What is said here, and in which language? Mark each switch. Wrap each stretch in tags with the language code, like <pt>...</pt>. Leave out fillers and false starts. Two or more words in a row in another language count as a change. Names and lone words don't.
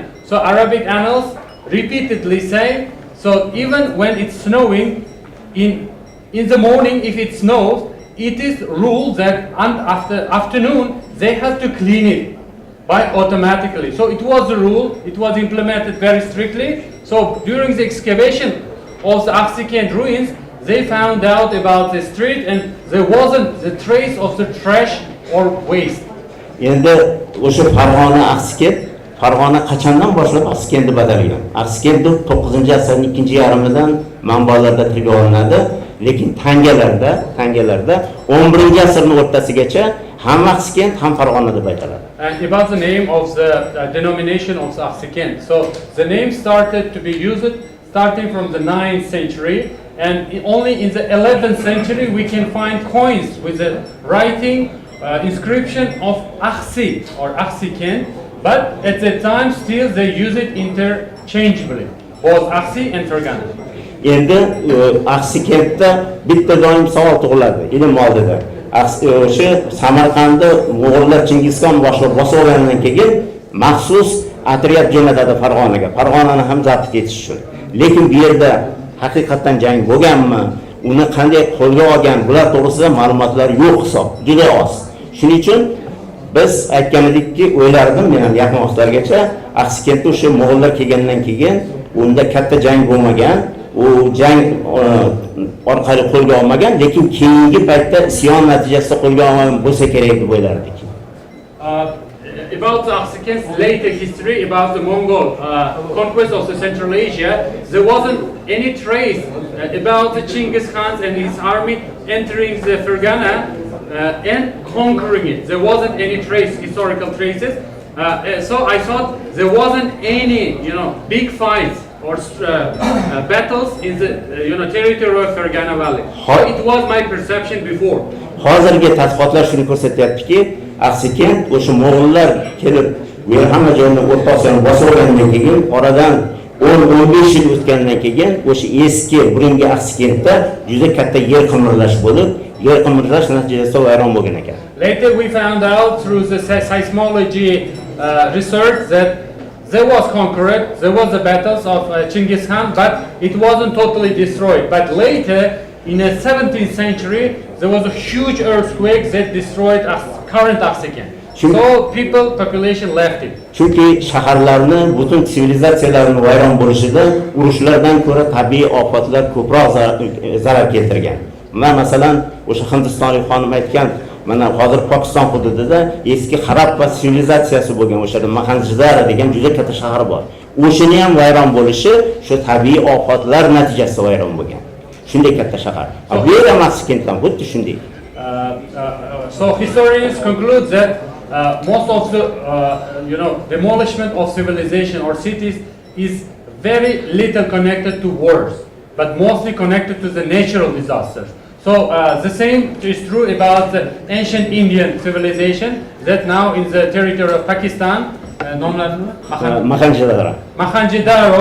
<en>So Arabic annals repeatedly say, so even when it's snowing, in the morning, if it snows, it is ruled that after afternoon they have to clean it by automatically. So it was a rule, it was implemented very strictly. So during the excavation of the Axsikent ruins, they found out about the street and there wasn't the trace of the trash or waste.</en> <uz>Endi o'sha Farg'ona Axsikent, Farg'ona qachondan boshlab Axsikent deb atalgan? Axsikent 9-asrning ikkinchi yarmidan manbalarda tilga olinadi, lekin tangalarda 11-asrning o'rtasigacha ham Axsikent ham Farg'ona deb aytiladi.</uz> <en>And about the name of the denomination of the Axsikent. So the name started to be used starting from the 9th century. And only in the 11th century we can find coins with the writing inscription of Axsi or Axsikent, but at the time still they use it interchangeably, both Axsi and Farg'ona.</en> <uz>Endi Axsikentda bitta doim savol tug'iladi ilm oldida. O'sha Samarqandda Mo'g'ullar Chingizxon boshlab bosib olgandan keyin maxsus otryad jo'natadi Farg'onaga, Farg'onani ham zabt etish uchun. Lekin bu yerda haqiqatan jang bo'lganmi, uni qanday qo'lga olgan, bular to'g'risida ma'lumotlar yo'q hisob, juda oz. Shuning uchun biz aytganidikki, o'ylardim men ham yaqin vaqtlargacha Axsikentda o'sha Mo'g'ullar kelgandan keyin unda katta jang bo'lmagan, u jang orqali qo'lga olmagan, lekin keyingi paytda isyon natijasida qo'lga olgan bo'lsa kerak deb o'ylardik.</uz> <en>About the Axsikent's later history, about the Mongol conquest of the Central Asia, there wasn't any trace about the Chinggis Khan and his army entering the Farg'ona and conquering it. There wasn't any historical traces. So I thought there wasn't any, big fights or battles in the, territory of Farg'ona Valley. So it was my perception before.</en> <uz>Hozirgi tadqiqotlar shuni ko'rsatyaptiki, Axsikent o'sha Mo'g'ullar kelib, bu hamma joyni O'rta Osiyoni bosib olgandan keyin, oradan 10-15 yil o'tgandan keyin o'sha eski burungi Axsikentda juda katta yer qimirlash bo'lib, yer qimirlash natijasida vayron bo'lgan ekan.</uz> <en>Later we found out through the seismology research that there was conquered, there was the battles of Chinggis Khan, but it wasn't totally destroyed. But later, in the 17th century, there was a huge earthquake that destroyed current Axsikent. So population left it.</en> <uz>Chunki shaharlarni, butun sivilizatsiyalarning vayron bo'lishida urushlardan ko'ra tabiiy ofatlar ko'proq zarar keltirgan. Masalan, o'sha Hindistonlik xonim aytgan, mana hozir Pokiston hududida eski Harappa sivilizatsiyasi bo'lgan, o'shada Mohenjo-daro degan juda katta shahar bor. O'shini ham vayron bo'lishi shu tabiiy ofatlar natijasida vayron bo'lgan. Shunday katta shahar. Bu yerda Axsikentdan xuddi shunday.</uz> <en>So historians conclude that most of the demolishment of civilization or cities is very little connected to wars, but mostly connected to the natural disasters. So the same is true about the ancient Indian civilization that now in the territory of Pakistan, Mohenjo-daro.</en>